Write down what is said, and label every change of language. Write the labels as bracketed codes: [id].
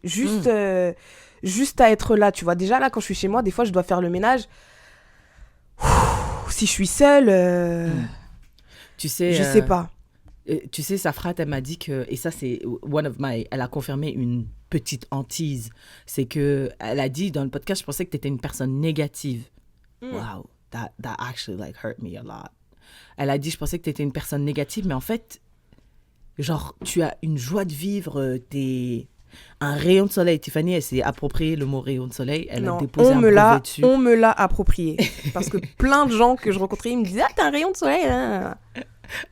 [fr] Juste à être là, tu vois. Déjà, là, quand je suis chez moi, des fois, je dois faire le ménage. Si je suis seule, Tu sais, je sais pas. Tu sais, sa frate, elle m'a dit que, et ça c'est elle a confirmé une petite hantise, c'est que elle a dit dans le podcast, je pensais que tu étais une personne négative. [en] Wow, that actually like hurt me a lot. [fr] Elle a dit, je pensais que tu étais une personne négative, mais en fait, genre, tu as une joie de vivre, t'es un rayon de soleil. Tiffany, elle s'est approprié le mot rayon de soleil, elle a déposé un brevet dessus. On me l'a approprié. Parce que plein de gens que je rencontrais, ils me disaient « Ah, t'as un rayon de soleil hein. !»